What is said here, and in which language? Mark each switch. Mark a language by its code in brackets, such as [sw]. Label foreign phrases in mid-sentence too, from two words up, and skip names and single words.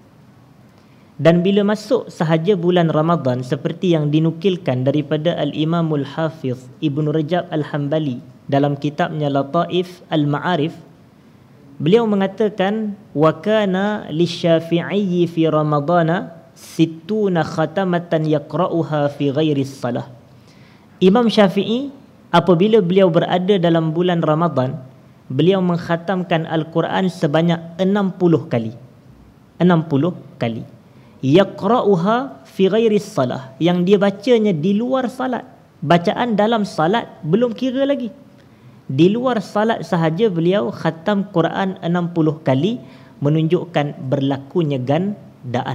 [ms] Dan bila masuk sahaja bulan Ramadan, seperti yang dinukilkan daripada Al-Imamul Hafiz Ibn Rajab Al-Hambali dalam kitabnya Lataif Al-Ma'arif, beliau mengatakan [ar] وكان للشافعي في رمضان 60 ختمة يقرؤها في غير صلاة. [ms] Imam Syafi'i apabila beliau berada dalam bulan Ramadan, beliau mengkhatamkan Al-Quran sebanyak 60 kali. 60 kali. [ar] يقرؤها في غير صلاة, [ms] yang dia bacanya di luar salat. Bacaan dalam salat belum kira lagi. Di luar salat sahaja beliau khatam Quran 60 kali, menunjukkan berlakunya gandaan.